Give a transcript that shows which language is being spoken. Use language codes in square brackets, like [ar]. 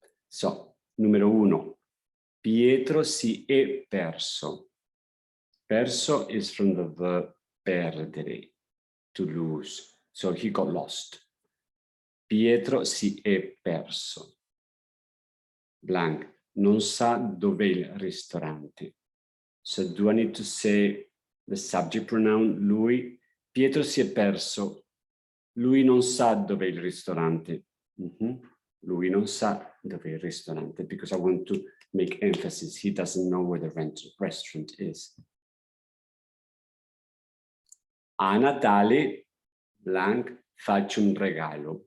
[it] So, numero uno, Pietro si è perso. [en] Perso is from the verb perdere, to lose. So he got lost. [it] Pietro si è perso. Blank, non sa dov'è il ristorante. [en] So do I need to say the subject pronoun lui? [it] Pietro si è perso. Lui non sa dov'è il ristorante. Lui non sa dov'è il ristorante, [en] because I want to make emphasis. He doesn't know where the restaurant is. [it] A Natale, blank, faccio un regalo.